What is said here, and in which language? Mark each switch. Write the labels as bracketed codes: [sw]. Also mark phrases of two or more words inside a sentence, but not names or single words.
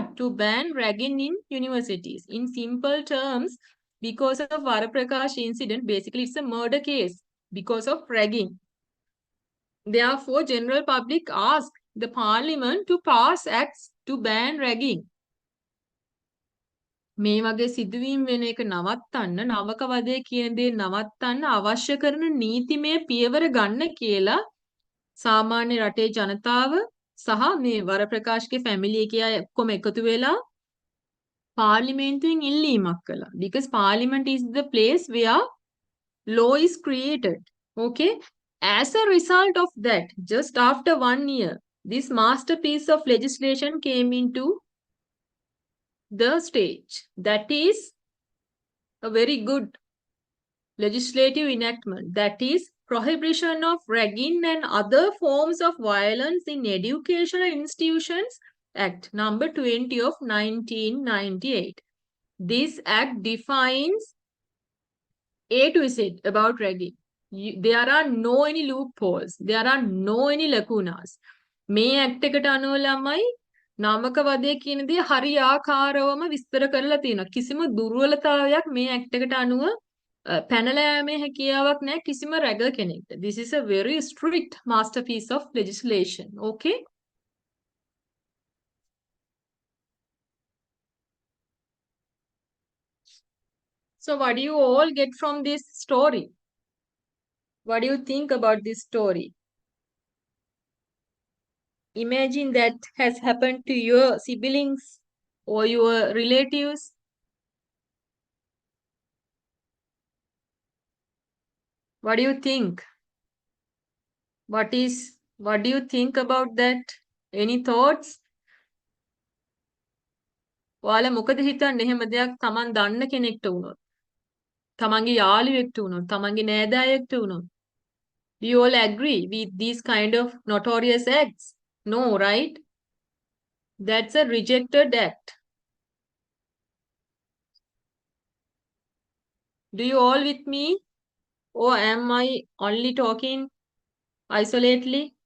[en] To ban ragging in universities. In simple terms, because of Varapragash incident, basically it's a murder case because of ragging. Therefore, general public asked the parliament to pass acts to ban ragging. [si] මේ වගේ සිදුවීම් වෙන එක නවත්තන්න, නවක වදේ කියන දේ නවත්තන්න අවශ්‍ය කරන නීතිමය පියවර ගන්න කියලා සාමාන්‍ය රටේ ජනතාව සහ මේ වරප්‍රකාශ්ගේ ෆැමිලි එකේ අය ඔක්කොම එකතු වෙලා පාර්ලිමේන්තුවෙන් ඉල්ලීමක් කළා. [en] Because parliament is the place where law is created. Okay? As a result of that, just after 1 year, this masterpiece of legislation came into the stage. That is a very good legislative enactment. That is Prohibition of Ragging and Other Forms of Violence in Educational Institutions Act number 20 of 1998. This act defines A to Z about ragging. There are no any loopholes. There are no any lacunas. [si] මේ ඇක්ට් එකට අනුව ළමයි නාමක වදේ කියන දේ හරි ආකාරවම විස්තර කරලා තියෙනවා. කිසිම දුර්වලතාවයක් මේ ඇක්ට් එකට අනුව පැනලා යෑමේ හැකියාවක් නැහැ කිසිම රැගර් කෙනෙක්ට. [en] This is a very strict masterpiece of legislation. Okay? So what do you all get from this story? What do you think about this story? Imagine that has happened to your siblings or your relatives. What do you think? What do you think about that? Any thoughts? [si] ඔයාලා මොකද හිතන්නේ එහෙම දෙයක් Taman දන්න කෙනෙක්ට වුණොත්? තමන්ගේ යාළුවෙක්ට වුණොත්, තමන්ගේ නෑදෑයෙක්ට වුණොත්? [en] Do you all agree with these kind of notorious acts? No, right? That's a rejected act. Do you all with me? Or am I only talking isolately?